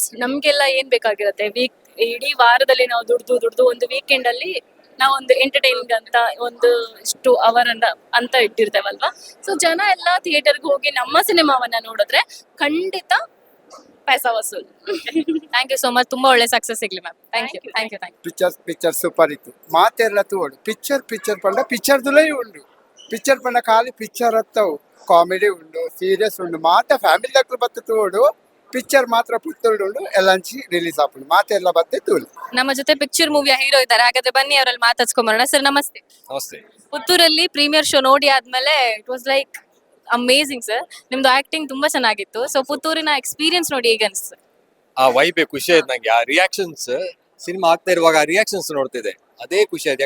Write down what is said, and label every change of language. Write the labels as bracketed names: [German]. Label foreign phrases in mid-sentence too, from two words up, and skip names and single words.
[Kannada] ನಮ್ಗೆಲ್ಲ ಏನ್ ಬೇಕಾಗಿರುತ್ತೆ, ಇಡೀ ವಾರದಲ್ಲಿ ನಾವು ದುಡ್ದು ಒಂದು ವೀಕೆಂಡ್ ಅಲ್ಲಿ ನಾವು ಒಂದು ಎಂಟರ್ಟೈನಿಂಗ್ ಅಂತ ಒಂದು ಇಷ್ಟು ಅವರ್ ಅಂತ ಇಟ್ಟಿರ್ತೇವಲ್ವಾ. ಸೊ ಜನ ಎಲ್ಲ ಥಿಯೇಟರ್ಗೆ ಹೋಗಿ ನಮ್ಮ ಸಿನಿಮಾವನ್ನ ನೋಡಿದ್ರೆ ಖಂಡಿತ [Hindi] पैसा वसूल. [English] thank you so much, [Kannada] ತುಂಬಾ ಒಳ್ಳೆ ಸಕ್ಸಸ್ ಸಿಗ್ಲಿ ಮ್ಯಾಮ್. [English] thank you thank you thank you. picture super [Kannada] ಇತ್ತು. [Tulu] ಮಾತೆಲ್ಲ ತೋಡು ಪಿಕ್ಚರ್ ಪಂಡ ಪಿಕ್ಚರ್ದುಲೇ ಉಂಡು. ಪಿಕ್ಚರ್ ಪಂಡ ಖಾಲಿ ಪಿಕ್ಚರ್ ಹತ್ತವು, ಕಾಮಿಡಿ ಉಂಡು, ಸೀರಿಯಸ್ ಉಂಡು. ಮಾತ ಫ್ಯಾಮಿಲಿ ದಾಖಲು ಬತ್ತ ತೋಡು, ಪಿಕ್ಚರ್ ಮಾತ್ರ ಪುತ್ತೂರು ಉಂಡು ಎಲ್ಲಂಚಿ ರಿಲೀಸ್ ಆಪುಂಡು. ಮಾತೆಲ್ಲ ಬತ್ತೆ ತೋಡು. [Kannada] ನಮ್ಮ ಜೊತೆ ಪಿಕ್ಚರ್ ಮೂವಿಯ ಹೀರೋ ಇದ್ದಾರೆ, ಹಾಗಾದ್ರೆ ಬನ್ನಿ ಅವರಲ್ಲಿ ಮಾತಾಡ್ಸ್ಕೊಂಬರೋಣ. ಸರ್ ನಮಸ್ತೆ. ನಮಸ್ತೆ. [English] ಪುತ್ತೂರಲ್ಲಿ premiere show [Kannada] ನೋಡಿ ಆದ್ಮೇಲೆ [English] it was like amazing sir. [Kannada] ನಿಮ್ದು ಆಕ್ಟಿಂಗ್ ತುಂಬಾ ಚೆನ್ನಾಗಿತ್ತು. ಸೊ ಪುತ್ತೂರಿನ ಎಕ್ಸ್ಪೀರಿಯನ್ಸ್ ನೋಡಿ ಹೇಗೆ ಅನ್ಸ್ತು? ಆ ವೈಬೆ ಖುಷಿ ಆಯ್ತು ನಂಗೆ. ಆ ರಿಯಾಕ್ಷನ್ಸ್ ಸಿನಿಮಾ ಆಗ್ತಾ ಇರುವಾಗ ಆ ರಿಯಾಕ್ಷನ್ಸ್ ನೋಡ್ತಿದ್ದೆ, ಅದೇ ಖುಷಿ ಆಯ್ತು.